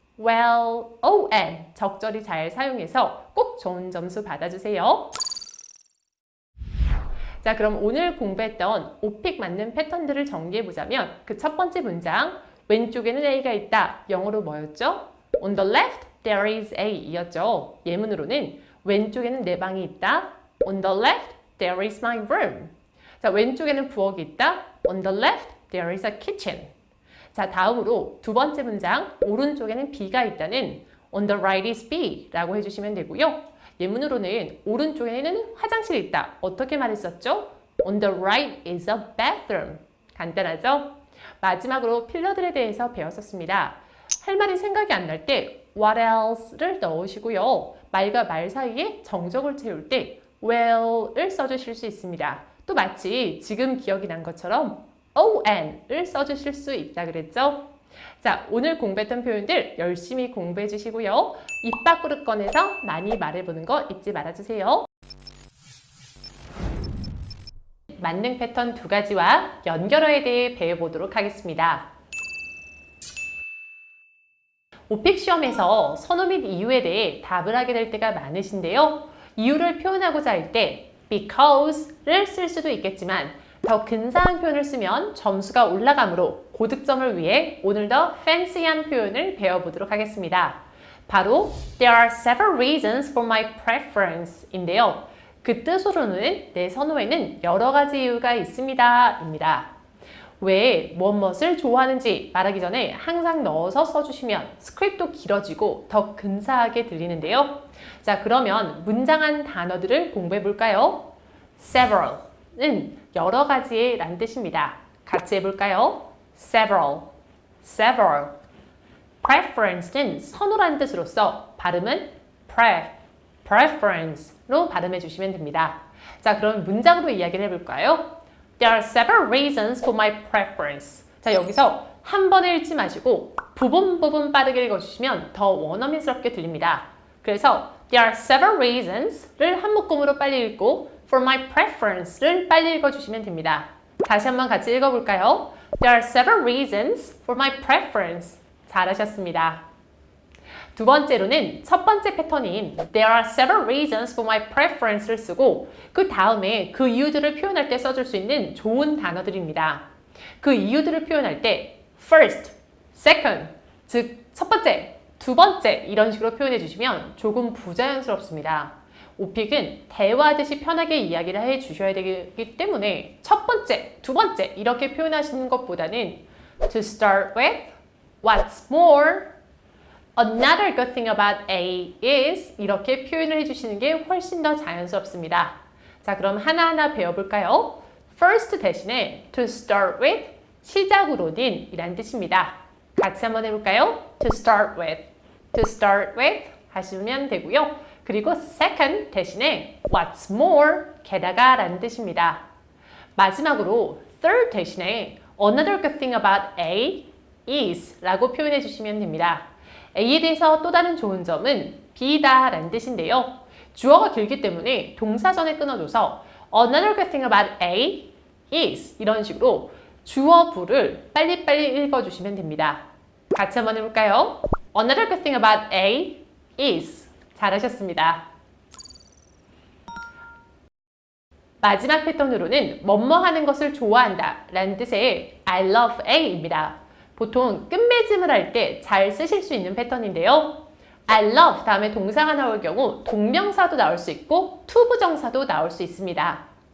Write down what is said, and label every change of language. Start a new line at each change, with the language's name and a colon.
English: well, oh and
Korean: 적절히 잘 사용해서 꼭 좋은 점수 받아주세요. 자, 그럼 오늘 공부했던 오픽 맞는 패턴들을 정리해보자면 그 첫 번째 문장 왼쪽에는 A가 있다. 영어로 뭐였죠?
English: On the left, there is A
Korean: 이었죠. 예문으로는 왼쪽에는 내 방이 있다.
English: On the left, there is my room.
Korean: 자, 왼쪽에는 부엌이 있다.
English: On the left, there is a kitchen.
Korean: 자, 다음으로 두 번째 문장 오른쪽에는 B가 있다는
English: on the right is B
Korean: 라고 해주시면 되고요. 예문으로는 오른쪽에는 화장실이 있다. 어떻게 말했었죠?
English: On the right is a bathroom.
Korean: 간단하죠? 마지막으로 필러들에 대해서 배웠었습니다. 할 말이 생각이 안 날 때
English: what else
Korean: 를 넣으시고요. 말과 말 사이에 정적을 채울 때 well을 써주실 수 있습니다. 또 마치 지금 기억이 난 것처럼 on을 써주실 수 있다 그랬죠? 자, 오늘 공부했던 표현들 열심히 공부해 주시고요. 입 밖으로 꺼내서 많이 말해보는 거 잊지 말아주세요. 만능 패턴 두 가지와 연결어에 대해 배워보도록 하겠습니다. 오픽 시험에서 선호 및 이유에 대해 답을 하게 될 때가 많으신데요. 이유를 표현하고자 할 때 because를 쓸 수도 있겠지만 더 근사한 표현을 쓰면 점수가 올라가므로 고득점을 위해 오늘 더 fancy한 표현을 배워보도록 하겠습니다. 바로
English: There are several reasons for my preference
Korean: 인데요. 그 뜻으로는 내 선호에는 여러 가지 이유가 있습니다 입니다. 왜 무엇을 좋아하는지 말하기 전에 항상 넣어서 써주시면 스크립트도 길어지고 더 근사하게 들리는데요. 자, 그러면 문장 안 단어들을 공부해 볼까요? Several은 여러 가지의 란 뜻입니다. 같이 해볼까요?
English: Several, several.
Korean: Preference는 선호라는 뜻으로서 발음은 preference로 발음해 주시면 됩니다. 자, 그럼 문장으로 이야기를 해볼까요?
English: There are several reasons for my preference.
Korean: 자, 여기서 한 번에 읽지 마시고 부분 빠르게 읽어주시면 더 원어민스럽게 들립니다. 그래서
English: There are several reasons
Korean: 를 한 묶음으로 빨리 읽고
English: For my preference
Korean: 를 빨리 읽어주시면 됩니다. 다시 한번 같이 읽어볼까요?
English: There are several reasons for my preference.
Korean: 잘하셨습니다. 두 번째로는 첫 번째 패턴인
English: There are several reasons for my preference
Korean: 를 쓰고 그 다음에 그 이유들을 표현할 때 써줄 수 있는 좋은 단어들입니다. 그 이유들을 표현할 때 first, second, 즉 첫 번째, 두 번째 이런 식으로 표현해 주시면 조금 부자연스럽습니다. 오픽은 대화하듯이 편하게 이야기를 해 주셔야 되기 때문에 첫 번째, 두 번째 이렇게 표현하시는 것보다는
English: to start with, what's more, Another good thing about A is
Korean: 이렇게 표현을 해주시는 게 훨씬 더 자연스럽습니다. 자, 그럼 하나하나 배워볼까요? First 대신에
English: to start with
Korean: 시작으로는 이란 뜻입니다. 같이 한번 해볼까요?
English: To start with
Korean: 하시면 되고요. 그리고 second 대신에
English: what's more
Korean: 게다가 라는 뜻입니다. 마지막으로 third 대신에
English: Another good thing about A is
Korean: 라고 표현해 주시면 됩니다. A에 대해서 또 다른 좋은 점은 B다 라는 뜻인데요. 주어가 길기 때문에 동사 전에 끊어줘서
English: Another good thing about A is
Korean: 이런 식으로 주어 부를 빨리빨리 읽어주시면 됩니다. 같이 한번 해볼까요?
English: Another good thing about A is
Korean: 잘하셨습니다. 마지막 패턴으로는 뭐뭐 하는 것을 좋아한다 라는 뜻의
English: I love A
Korean: 입니다. 보통 끝맺음을 할 때 잘 쓰실 수 있는 패턴인데요.
English: I love
Korean: 다음에 동사가 나올 경우 동명사도 나올 수 있고 투부정사도 나올 수 있습니다.